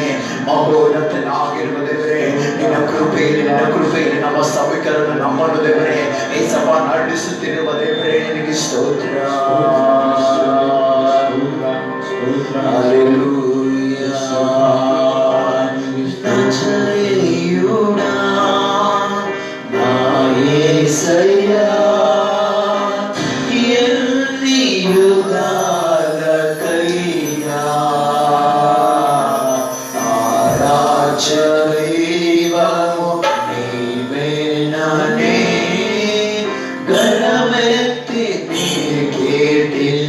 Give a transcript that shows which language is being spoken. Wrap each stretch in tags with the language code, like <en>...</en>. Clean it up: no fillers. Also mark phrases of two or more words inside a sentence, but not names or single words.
<kn>ಮಹೋನ್ನತನಾಗಿರುವ ದೇವರೇ ನಿನ್ನ ಕೃಪೆಯಲ್ಲಿ ನಮ್ಮ ಸಭಿಕರನ್ನು ನಮ್ಮನ್ನು ದೇವರೇ ಏಸಪ್ಪ ನಡೆಸುತ್ತಿರುವ ದೇವರೇ ನಿನಗೆ ಸ್ತೋತ್ರ. ಹಲ್ಲೆಲೂಯಾ.</kn> <te>నజరేయుడా నా యేసయ్య ఎన్ని యుగాలకైనా ఆరాధ్యదైవము నీవేనని గణమెత్తి నీ కీర్తి</te>